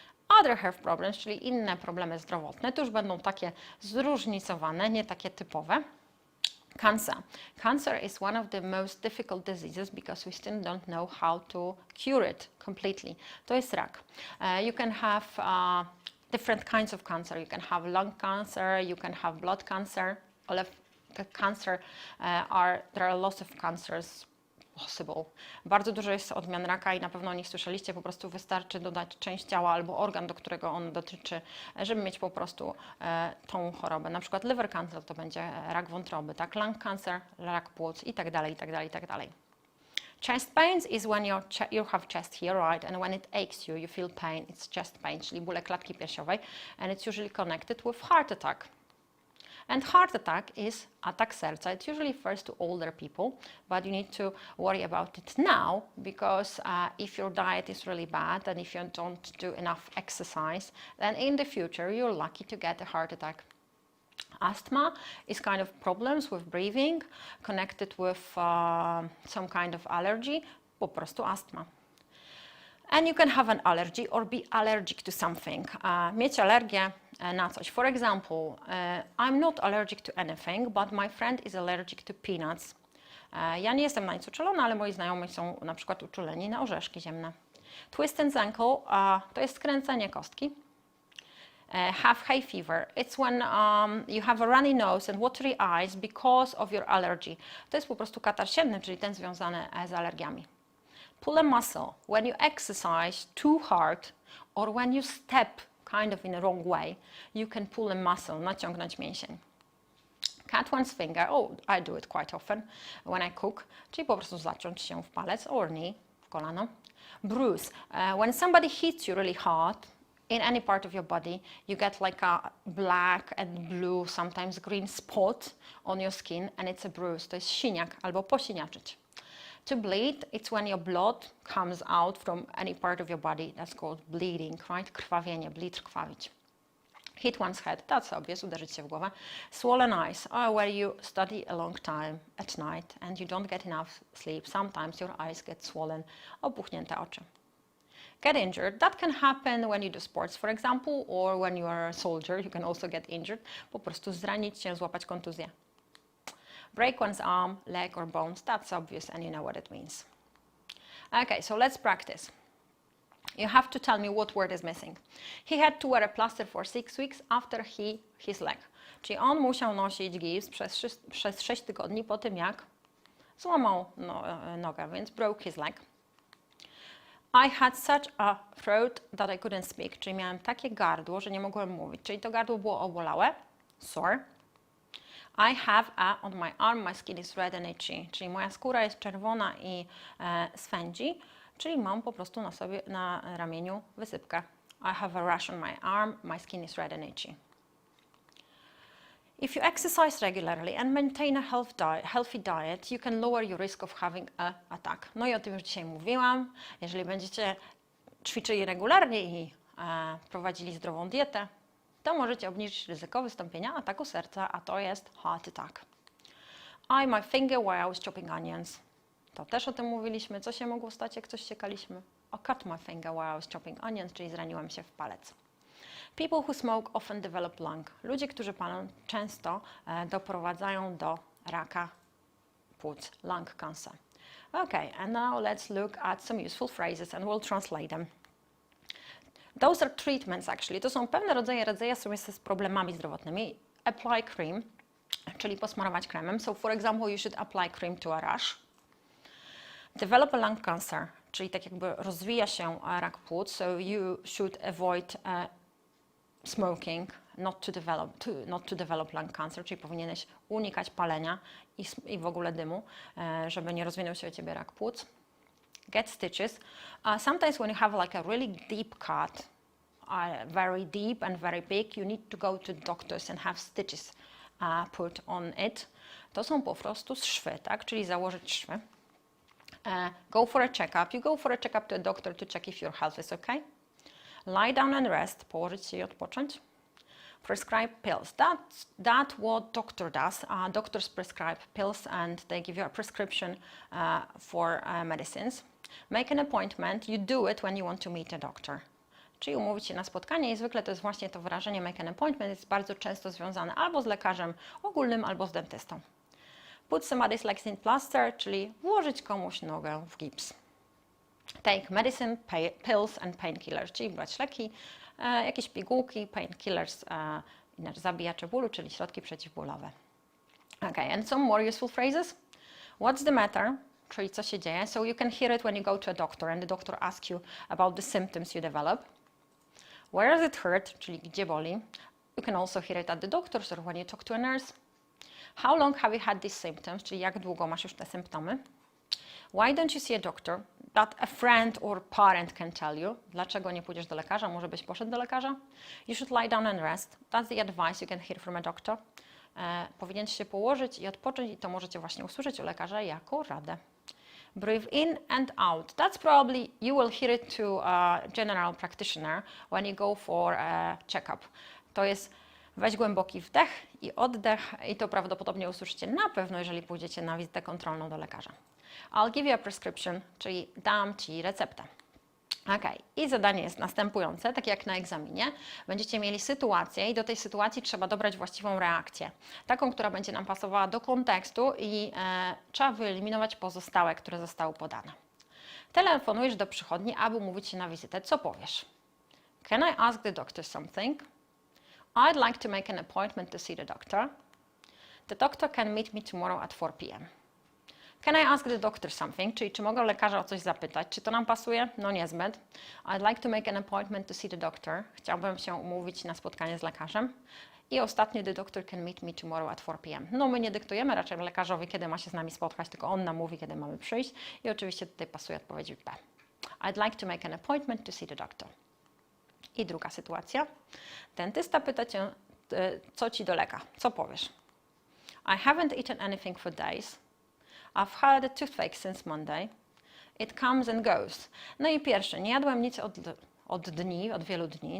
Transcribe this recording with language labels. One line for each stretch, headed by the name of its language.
English: Other health problems,
Polish: czyli inne problemy zdrowotne, to już będą takie zróżnicowane, nie takie typowe.
English: Cancer. Cancer is one of the most difficult diseases because we still don't know how to cure it completely.
Polish: To jest rak.
English: You can have different kinds of cancer. You can have lung cancer, you can have blood cancer. All of the cancer there are lots of cancers possible.
Polish: Bardzo dużo jest odmian raka i na pewno o nich słyszeliście. Po prostu wystarczy dodać część ciała albo organ, do którego on dotyczy, żeby mieć po prostu tą chorobę. Na przykład liver cancer to będzie rak wątroby, tak?
English: Lung cancer,
Polish: rak płuc i tak dalej, i tak dalej, i tak dalej.
English: Chest pains is when you have chest here, right? And when it aches you feel pain. It's chest pain,
Polish: czyli bóle klatki piersiowej.
English: And it's usually connected with heart attack. And heart attack is
Polish: atak serca.
English: It usually refers to older people, but you need to worry about it now because if your diet is really bad and if you don't do enough exercise, then in the future you're lucky to get a heart attack. Asthma is kind of problems with breathing connected with some kind of allergy,
Polish: po prostu astma.
English: And you can have an allergy or be allergic to something.
Polish: Mieć alergię na coś.
English: For example, I'm not allergic to anything, but my friend is allergic to peanuts.
Polish: Ja nie jestem na nic uczulona, ale moi znajomi są na przykład uczuleni na orzeszki ziemne.
English: Twisted ankle
Polish: to jest skręcenie kostki.
English: Have hay fever. It's when you have a runny nose and watery eyes because of your allergy.
Polish: To jest po prostu katar sienny, czyli ten związany z alergiami.
English: Pull a muscle. When you exercise too hard or when you step kind of in a wrong way, you can pull a muscle,
Polish: naciągnąć mięsień.
English: Cut one's finger. Oh, I do it quite often when I cook,
Polish: czyli po prostu zaciąć się w palec
English: or knee,
Polish: w kolano.
English: Bruise. When somebody hits you really hard, in any part of your body, you get like a black and blue, sometimes green spot on your skin, and it's a bruise.
Polish: To jest siniak albo posiniaczyć.
English: To bleed, it's when your blood comes out from any part of your body. That's called bleeding, right?
Polish: Krwawienie, bleed, krwawić.
English: Hit one's head, that's obvious,
Polish: uderzyć się w głowę.
English: Swollen eyes, where you study a long time at night and you don't get enough sleep. Sometimes your eyes get swollen,
Polish: opuchnięte oczy.
English: Get injured. That can happen when you do sports, for example, or when you are a soldier, you can also get injured.
Polish: Po prostu zranić się, złapać kontuzję.
English: Break one's arm, leg or bones. That's obvious and you know what it means. Okay, so let's practice. You have to tell me what word is missing. He had to wear a plaster for 6 weeks after his leg.
Polish: Czyli on musiał nosić gips przez 6 tygodni po tym, jak złamał nogę, więc
English: broke his leg. I had such a throat that I couldn't speak,
Polish: czyli miałem takie gardło, że nie mogłem mówić, czyli to gardło było obolałe, sore.
English: I have a on my arm, my skin is red and itchy,
Polish: czyli moja skóra jest czerwona i swędzi, czyli mam po prostu na sobie, na ramieniu wysypkę.
English: I have a rash on my arm, my skin is red and itchy. If you exercise regularly and maintain a healthy diet, you can lower your risk of having an attack.
Polish: No i o tym już dzisiaj mówiłam. Jeżeli będziecie ćwiczyli regularnie i prowadzili zdrową dietę, to możecie obniżyć ryzyko wystąpienia ataku serca, a to jest heart attack.
English: I my finger while I was chopping onions.
Polish: To też o tym mówiliśmy. Co się mogło stać, jak coś siekaliśmy?
English: I cut my finger while I was chopping onions,
Polish: czyli zraniłem się w palec.
English: People who smoke often develop lung.
Polish: Ludzie, którzy palą, często doprowadzają do raka płuc, lung cancer.
English: Okay, and now let's look at some useful phrases and we'll translate them. Those are treatments actually.
Polish: To są pewne rodzaje radzenia sobie z problemami zdrowotnymi.
English: Apply cream,
Polish: czyli posmarować kremem.
English: So for example, you should apply cream to a rash. Develop a lung cancer,
Polish: czyli tak jakby rozwija się rak płuc.
English: So you should avoid smoking, not to develop lung cancer,
Polish: czyli powinieneś unikać palenia i w ogóle dymu, żeby nie rozwinął się u ciebie rak płuc.
English: Get stitches. Sometimes when you have like a really deep cut, very deep and very big, you need to go to doctors and have stitches put on it.
Polish: To są po prostu szwy, tak? Czyli założyć szwy.
English: Go for a checkup. You go for a checkup to a doctor to check if your health is okay. Lie down and rest,
Polish: położyć się i odpocząć.
English: Prescribe pills. That's what doctor does. Doctors prescribe pills and they give you a prescription for medicines. Make an appointment. You do it when you want to meet a doctor.
Polish: Czyli umówić się na spotkanie i zwykle to jest właśnie to wyrażenie
English: make an appointment,
Polish: jest bardzo często związane albo z lekarzem ogólnym, albo z dentystą.
English: Put somebody's legs in plaster,
Polish: czyli włożyć komuś nogę w gips.
English: Take medicine, pills and painkillers,
Polish: czyli brać leki, jakieś pigułki, painkillers, inaczej zabijacze bólu, czyli środki przeciwbólowe.
English: Okay, and some more useful phrases. What's the matter?
Polish: Czyli co się dzieje.
English: So you can hear it when you go to a doctor and the doctor asks you about the symptoms you develop. Where does it hurt?
Polish: Czyli gdzie boli.
English: You can also hear it at the doctor's or when you talk to a nurse. How long have you had these symptoms?
Polish: Czyli jak długo masz już te symptomy.
English: Why don't you see a doctor? That a friend or parent can tell you.
Polish: Dlaczego nie pójdziesz do lekarza?
English: Może byś poszedł do lekarza? You should lie down and rest. That's the advice you can hear from a doctor.
Polish: powinien się położyć i odpocząć i to możecie właśnie usłyszeć u lekarza jako radę.
English: Breathe in and out. That's probably, you will hear it to a general practitioner when you go for a check-up.
Polish: To jest weź głęboki wdech i oddech i to prawdopodobnie usłyszycie na pewno, jeżeli pójdziecie na wizytę kontrolną do lekarza.
English: I'll give you a prescription,
Polish: czyli dam Ci receptę. Ok, i zadanie jest następujące, tak jak na egzaminie. Będziecie mieli sytuację i do tej sytuacji trzeba dobrać właściwą reakcję. Taką, która będzie nam pasowała do kontekstu i trzeba wyeliminować pozostałe, które zostały podane. Telefonujesz do przychodni, aby umówić się na wizytę. Co powiesz?
English: Can I ask the doctor something? I'd like to make an appointment to see the doctor. The doctor can meet me tomorrow at 4 p.m. Can I ask the doctor something?
Polish: Czyli czy mogę lekarza o coś zapytać? Czy to nam pasuje? No niezbyt.
English: I'd like to make an appointment to see the doctor.
Polish: Chciałbym się umówić na spotkanie z lekarzem. I ostatnie,
English: the doctor can meet me tomorrow at 4 p.m.
Polish: No my nie dyktujemy raczej lekarzowi, kiedy ma się z nami spotkać, tylko on nam mówi, kiedy mamy przyjść. I oczywiście tutaj pasuje odpowiedź B.
English: I'd like to make an appointment to see the doctor.
Polish: I druga sytuacja. Dentysta pyta Cię, co Ci dolega. Co powiesz?
English: I haven't eaten anything for days. I've had a toothache since Monday. It comes and goes.
Polish: No i pierwsze, nie jadłem nic od wielu dni.